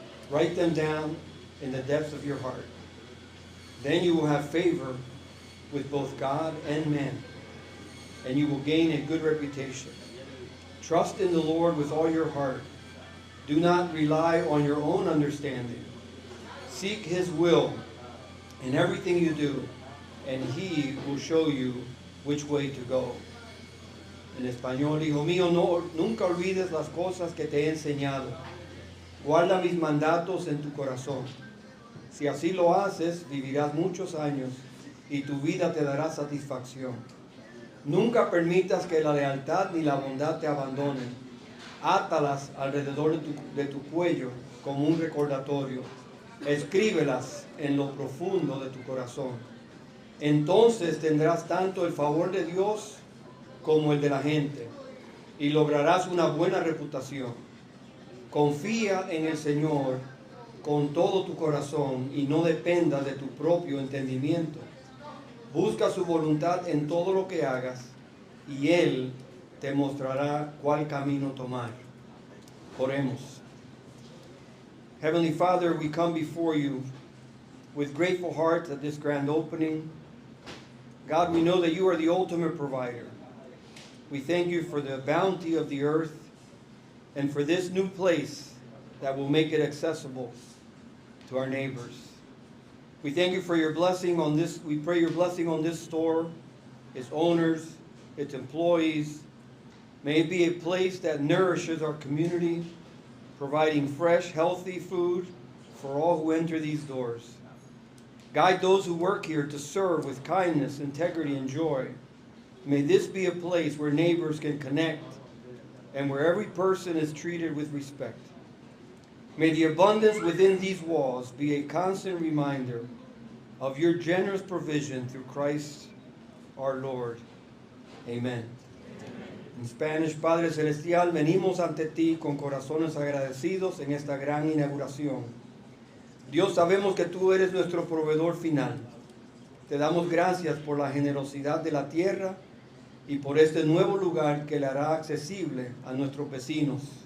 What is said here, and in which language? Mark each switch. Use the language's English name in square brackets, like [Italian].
[English] Write them down in the depths of your heart. Then you will have favor with both God and men, and you will gain a good reputation. Trust in the Lord with all your heart. Do not rely on your own understanding. Seek His will in everything you do, and He will show you which way to go. [Spanish] En español, hijo mío, nunca olvides las cosas que te he enseñado. Guarda mis mandatos en tu corazón. Si así lo haces, vivirás muchos años y tu vida te dará satisfacción. Nunca permitas que la lealtad ni la bondad te abandonen. Átalas alrededor de tu cuello como un recordatorio. Escríbelas en lo profundo de tu corazón. Entonces tendrás tanto el favor de Dios como el de la gente, y lograrás una buena reputación. Confía en el Señor con todo tu corazón y no dependas de tu propio entendimiento. Busca su voluntad en todo lo que hagas y Él te mostrará cuál camino tomar. Oremos. [English] Heavenly Father, we come before you with grateful hearts at this grand opening. God, we know that you are the ultimate provider. We thank you for the bounty of the earth and for this new place that will make it accessible to our neighbors. We thank you for your blessing on this. We pray your blessing on this store, its owners, its employees. May it be a place that nourishes our community, providing fresh, healthy food for all who enter these doors. Guide those who work here to serve with kindness, integrity, and joy. May this be a place where neighbors can connect and where every person is treated with respect. May the abundance within these walls be a constant reminder of your generous provision through Christ our Lord. Amen. [Spanish] En Spanish, Padre Celestial, venimos ante ti con corazones agradecidos en esta gran inauguración. Dios, sabemos que tú eres nuestro proveedor final. Te damos gracias por la generosidad de la tierra y por este nuevo lugar que le hará accesible a nuestros vecinos.